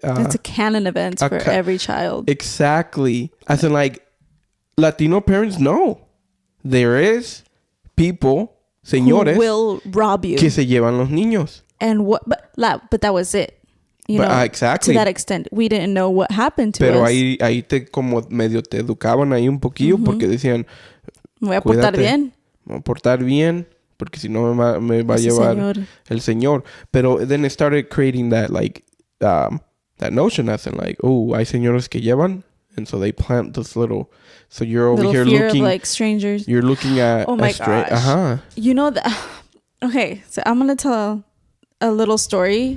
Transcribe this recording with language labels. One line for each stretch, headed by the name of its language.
English: It's a canon event for every child. Exactly. As in, like, Latino parents know there is people, señores, who will rob you,
Spanish: que se llevan los niños.
English: And but that was it. You know, exactly. To that extent, we didn't know what happened to us.
Spanish: Pero ahí te como medio te educaban ahí un poquillo porque decían, me voy a portar bien. Me voy a portar bien porque si no me va a llevar el señor.
English: Pero then it started creating that like that notion as in like, oh,
Spanish: hay señores que llevan,
English: and so they plant this little. So you're over here fear looking of, like, strangers. You're looking at. Oh my gosh. You know that. Okay, so I'm gonna tell a little story.